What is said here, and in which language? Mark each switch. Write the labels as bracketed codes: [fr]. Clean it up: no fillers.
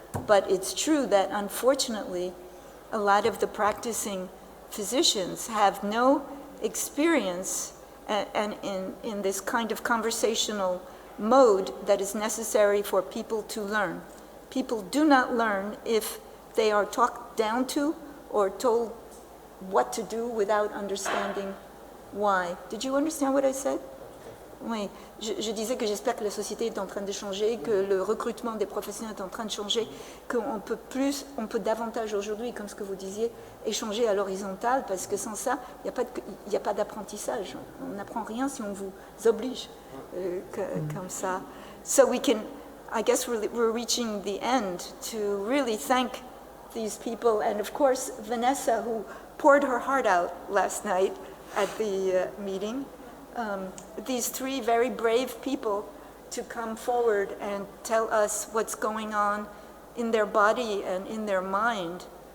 [en] But it's true that unfortunately a lot of the practicing physicians have no experience and in this kind of conversational mode that is necessary for people to learn. People do not learn if they are talked down to or told what to do without understanding why. Did you understand what I said? [fr] Oui, je disais que j'espère que la société est en train de changer, que le recrutement des professionnels est en train de changer, qu'on peut davantage aujourd'hui, comme ce que vous disiez, échanger à l'horizontale, parce que sans ça, il n'y a pas d'apprentissage. On n'apprend rien si on vous oblige comme ça. [en] So we can, I guess we're reaching the end to really thank these people, and of course Vanessa, who poured her heart out last night at the meeting. These three very brave people to come forward and tell us what's going on in their body and in their mind.